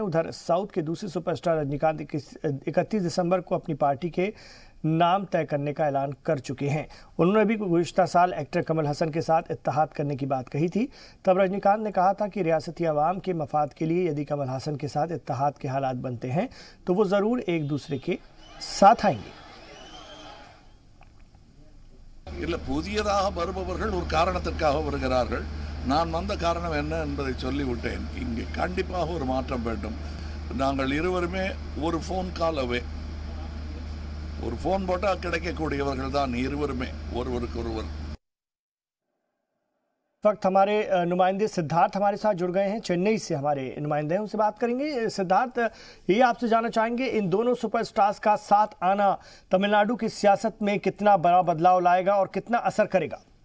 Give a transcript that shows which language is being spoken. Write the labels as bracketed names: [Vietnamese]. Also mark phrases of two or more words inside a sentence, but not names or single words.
[Urdu] ادھر ساؤتھ کے دوسرے سپرسٹار رجنی کانت 31 دسمبر کو اپنی پارٹی کے نام طے کرنے کا اعلان کر چکے ہیں. انہوں نے بھی گزشتہ سال ایکٹر کمل حسن کے ساتھ اتحاد کرنے کی بات کہی تھی. تب رجنی کانت نے کہا تھا کہ ریاستی عوام کے مفاد کے لیے یدی کمل حسن کے ساتھ اتحاد کے حالات بنتے ہیں تو وہ ضرور ایک دوسرے کے ساتھ آئیں گے. [Tamil] இல்ல புதியதாக வருபவர்கள் ஒரு காரணத்திற்காக வருகிறார்கள். நான் வந்த காரணம் என்ன என்பதை சொல்லிவிட்டேன். இங்கே கண்டிப்பாக ஒரு மாற்றம் வேண்டும். நாங்கள் இருவருமே ஒரு [English] phone call away. [Tamil] ஒரு ஃபோன் போட்டால் கிடைக்கக்கூடியவர்கள் தான் இருவருமே ஒருவருக்கொருவர். [Urdu] وقت ہمارے نمائندے سدھارتھ ہمارے ساتھ جڑ گئے ہیں. چنئی سے ہمارے نمائندے ہیں، ان سے بات کریں گے۔ سدھارتھ، یہ آپ سے جاننا چاہیں گے ان دونوں سپرسٹارز کا ساتھ آنا تمل ناڈو کی سیاست میں کتنا بڑا بدلاؤ لائے گا اور کتنا اثر کرے گا?